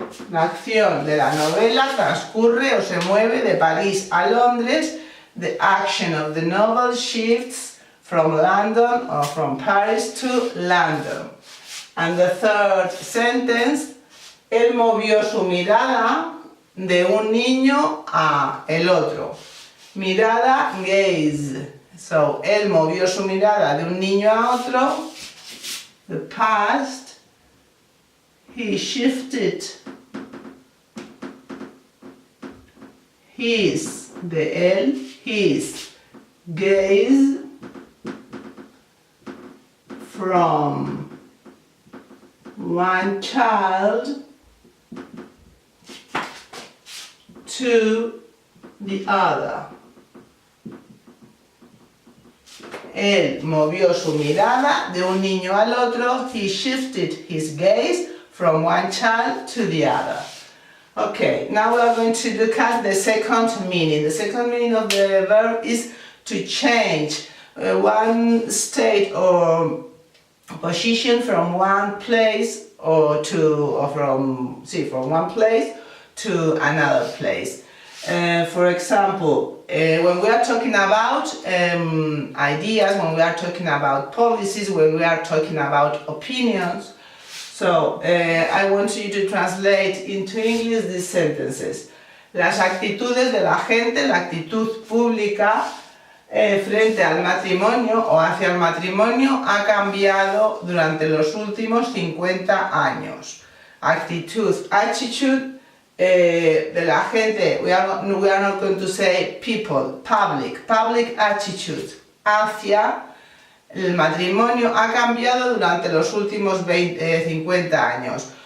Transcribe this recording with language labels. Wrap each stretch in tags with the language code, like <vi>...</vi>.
<es>La acción de la novela transcurre o se mueve de París a Londres.</es> <en>The action of the novel shifts from London or from Paris to London. And the third sentence,</en> <es>él movió su mirada de un niño a el otro. Mirada, gaze. So, él movió su mirada de un niño a otro.</es> <en>The past, he shifted his, de él, his gaze from one child to the other.</en> <es>Él movió su mirada de un niño al otro.</es> <en>He shifted his gaze from one child to the other. Okay, now we are going to look at the second meaning. The second meaning of the verb is to change one state or position from one place from one place to another place. For example, when we are talking about ideas, when we are talking about policies, when we are talking about opinions, so I want you to translate into English these sentences.</en> <es>Las actitudes de la gente, la actitud pública frente al matrimonio o hacia el matrimonio ha cambiado durante los últimos 50 años. Attitude de la gente,</es> <en>we are not going to say people, public attitude</en> <es>hacia el matrimonio ha cambiado durante los últimos 50 años.</es>